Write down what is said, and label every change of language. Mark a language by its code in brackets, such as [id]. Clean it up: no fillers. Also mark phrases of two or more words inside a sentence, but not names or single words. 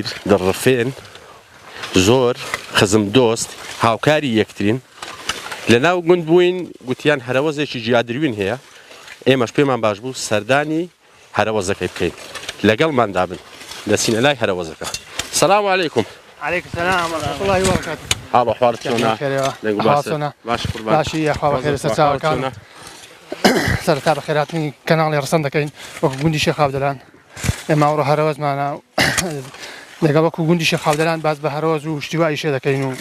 [ckb] دڵڕفێن زۆر خزم دۆست هاوکاری یەکترین لەناو گوند بووین گوتیان هەرەوەزێکی جیادروین هەیە ئێمەش پێمان باش بوو سەردانی هەرەوەزەکەی بکەین لەگەڵماندا بن لە سینەلای هەرەوەزەکە [ar] سەلام عەلەیکوم عليكم السلام ورحمة الله وبركاته. [ckb] حاڵ ئەحوالت چۆنە باش قوربان باشی ئەخوا بەخێر سەرچاوەکان سەرەتا بەخێرهاتنی کەناڵی ڕسەن دەکەین وەکو گوندی شێخ عەودەلان ئێمە ئەوڕۆ هەرەوەزمانە لەگەڵ وەکو گوندی شێخ عەودەلان باس بە هەرەوەز و شتیوایی شێ دەکەین و